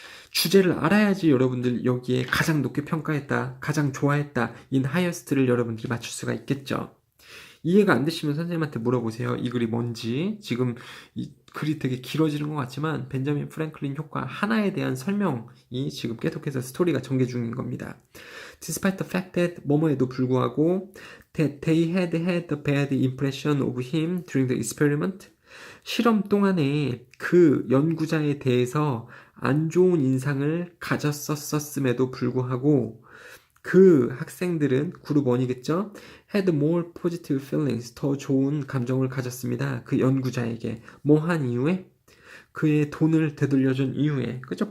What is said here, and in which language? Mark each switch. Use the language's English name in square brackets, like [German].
[Korean] 주제를 알아야지 여러분들 여기에 가장 높게 평가했다, 가장 좋아했다, [English] in highest [Korean] 를 여러분들이 맞출 수가 있겠죠. 이해가 안 되시면 선생님한테 물어보세요. 이 글이 뭔지. 지금 이 글이 되게 길어지는 것 같지만 벤자민 프랭클린 효과 하나에 대한 설명이 지금 계속해서 스토리가 전개 중인 겁니다. [English] Despite the fact that [Korean] 뭐뭐에도 불구하고 [English] that they had had a bad impression of him during the experiment. [Korean] 실험 동안에 그 연구자에 대해서 안 좋은 인상을 가졌었음에도 불구하고 그 학생들은 그룹 1이겠죠? [English] had more positive feelings, [Korean] 더 좋은 감정을 가졌습니다. 그 연구자에게 뭐 한 이후에? 그의 돈을 되돌려준 이후에, 그죠?